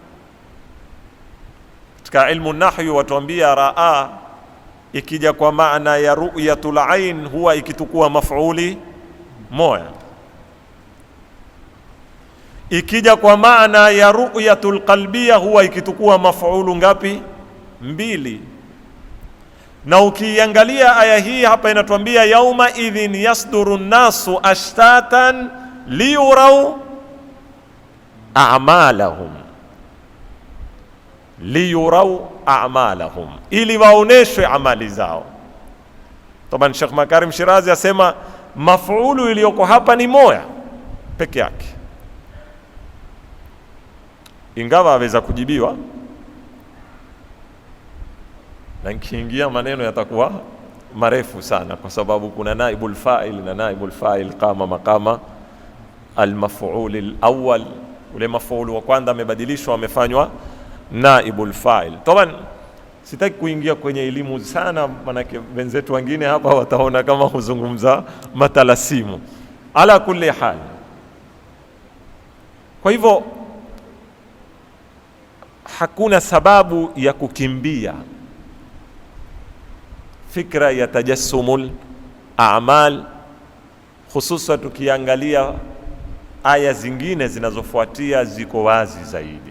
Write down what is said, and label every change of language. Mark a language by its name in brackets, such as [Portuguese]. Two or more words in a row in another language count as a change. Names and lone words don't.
[Swahili] Katika ilmu nahwu watuambia raa ikija kwa maana ya [Arabic] رؤية العين [Swahili] huwa ikitukua maf'uli moja, ikija kwa maana ya [Arabic] رؤية القلبية [Swahili] huwa ikitukua maf'ulu ngapi? Mbili. Na ukiangalia aya hii hapa inatuambia [Arabic] يومئذ يصدر الناس أشتاتا ليروا أعمالهم ليروا أعمالهم, liyurau a'malahum, [Swahili] ili waoneshwe amali zao. Taban Sheikh Makarim Shirazi asema maf'ulu iliyoko hapa ni moja peke yake, ingawa aweza kujibiwa na nikiingia maneno yatakuwa marefu sana, kwa sababu kuna [Arabic] نائب الفاعل [Swahili] na [Arabic] نائب الفاعل قام مقام المفعول الأول [Swahili] ule mafaulu wa kwanza amebadilishwa, amefanywa [Arabic] نائب الفاعل. [Swahili] Taban sitaki kuingia kwenye elimu sana, manake wenzetu wengine hapa wataona kama kuzungumza matalasimu. [Arabic] على كل حال, [Swahili] kwa hivyo hakuna sababu ya kukimbia fikra ya [Arabic] تجسم الأعمال, [Swahili] hususan tukiangalia aya zingine zinazofuatia ziko wazi zaidi.